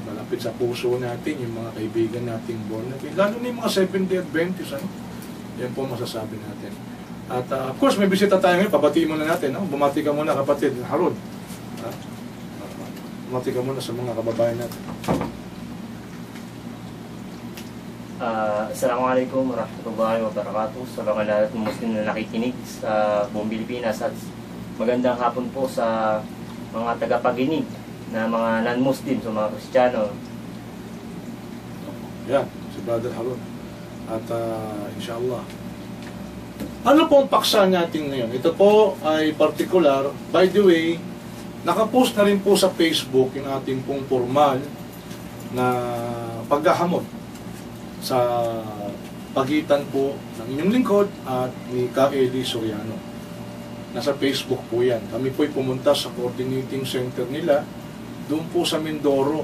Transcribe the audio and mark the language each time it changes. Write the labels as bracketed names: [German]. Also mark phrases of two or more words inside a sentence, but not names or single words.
[Filipino] Malapit sa puso natin yung mga kaibigan nating born again. Lalo na yung mga Seventh-day Adventists, ano? Yan po masasabi natin. At [English] of course, [Filipino] may bisita tayo ngayon. Pabatiin muna natin. No? Bumati ka muna, kapatid. Harun. Bumati ka muna sa mga kababayan natin. [Arabic] السلام عليكم ورحمة الله وبركاته [Filipino] sa mga lahat ng Muslim na nakikinig sa buong Pilipinas, at magandang hapon po sa mga tagapaginig na mga non-Muslim, sa mga Kristiyano. Yan, si Brother Harun. At [Arabic] inshallah, [Filipino] ano po ang paksa natin ngayon? Ito po ay particular. [English] By the way, [Filipino] nakapost na rin po sa Facebook yung ating pong formal na paghahamon sa pagitan po ng inyong lingkod at ni Ka Eli Soriano. Nasa Facebook po yan. Kami po'y pumunta sa coordinating center nila doon po sa Mindoro.